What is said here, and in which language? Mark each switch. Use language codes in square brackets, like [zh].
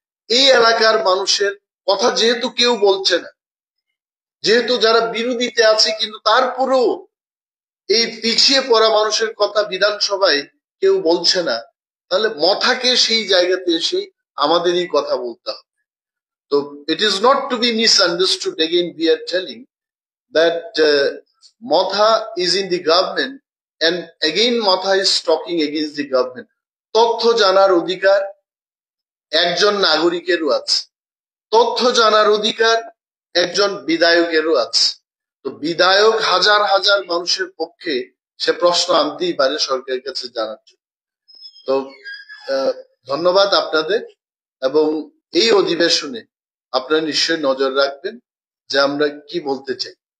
[bn] এই এলাকার মানুষের কথা যেহেতু কেউ বলছে না, যেহেতু যারা বিরোধীতে আছে, কিন্তু তারপরেও এই পিছিয়ে পড়া মানুষের কথা বিধানসভায় কেউ বলছে না, তাহলে মথাকে সেই জায়গাতে এসে আমাদেরই কথা বলতে হবে। [en] তো it is not to be misunderstood, again we are telling that Motha is in the government and again Motha is talking against the government. [bn] তথ্য জানার অধিকার একজন নাগরিকেরও আছে, তথ্য জানার অধিকার একজন বিধায়কেরও আছে। তো বিধায়ক হাজার হাজার মানুষের পক্ষে সে প্রশ্ন আনতেই পারে সরকারের কাছে জানার জন্য। তো ধন্যবাদ আপনাদের, এবং এই অধিবেশনে আপনারা নিশ্চয়ই নজর রাখবেন যে আমরা কি বলতে চাই।